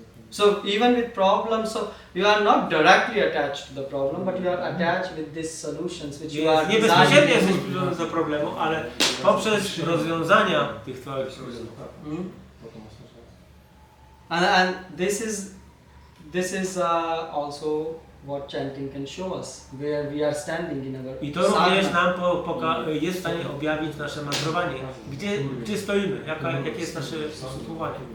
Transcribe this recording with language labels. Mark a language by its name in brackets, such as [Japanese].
[English] So even with problems, so you are not directly attached to the problem, but you are attached with these solutions which you are [Polish] Nie bezpośrednio jesteś [English] designing. [Polish] przywiązany do problemu, ale poprzez rozwiązania tych twoich problemów. [English] And this is also what chanting can show us, where we are standing in our [Polish] I to również [English] sadhana. [Polish] nam jest w stanie objawić nasze mantrowanie. Gdzie stoimy? Jakie jest nasze ustosunkowanie?